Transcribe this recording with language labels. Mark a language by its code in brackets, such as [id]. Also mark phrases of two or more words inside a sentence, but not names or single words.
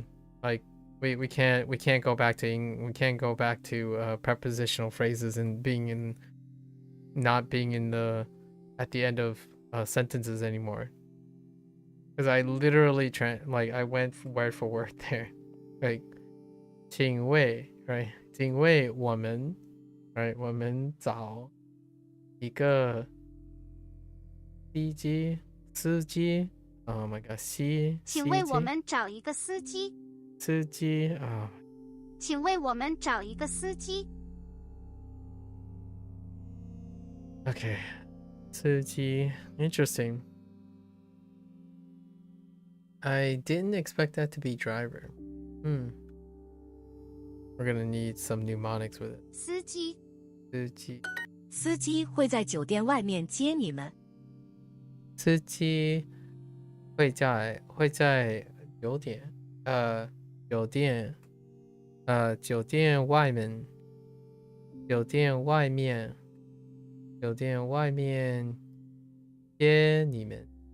[en] Like we can't go back to prepositional phrases and not being in the at the end of sentences anymore. Because I literally I went word for word there. Like [zh] 请为 [en] right? [zh] 请为我们 [en] right? [zh] 我们找一个司机 [en] Oh my god, [zh] 请为我们找一个司机。司机请为我们找一个司机。 [en] Okay, 司机 interesting. I didn't expect that to be driver. We're gonna need some mnemonics with it. [zh] 司机。司机会在酒店外面接你们。司机会在酒店外面接你们。